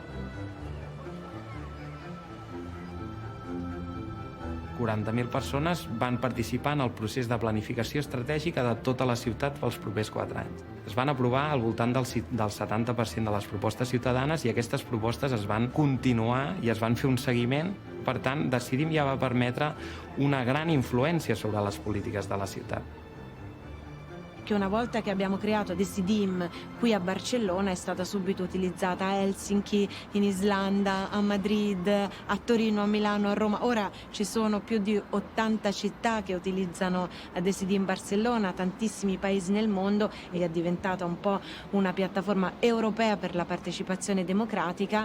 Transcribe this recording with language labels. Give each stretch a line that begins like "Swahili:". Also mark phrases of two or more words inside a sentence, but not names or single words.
Catalan: 40.000 persones van participar en el procés de planificació estratègica de tota la ciutat pels propers 4 anys. Es van aprovar al voltant del 70% de les propostes ciutadanes i aquestes propostes es van continuar i es van fer un seguiment. Per tant, Decidim ja va permetre una gran influència sobre les polítiques de la ciutat.
Italian: Che una volta che abbiamo creato Decidim qui a Barcellona è stata subito utilizzata a Helsinki, in Islanda, a Madrid, a Torino, a Milano, a Roma. Ora ci sono più di 80 città che utilizzano Decidim Barcellona, tantissimi paesi nel mondo e è diventata un po' una piattaforma europea per la partecipazione democratica.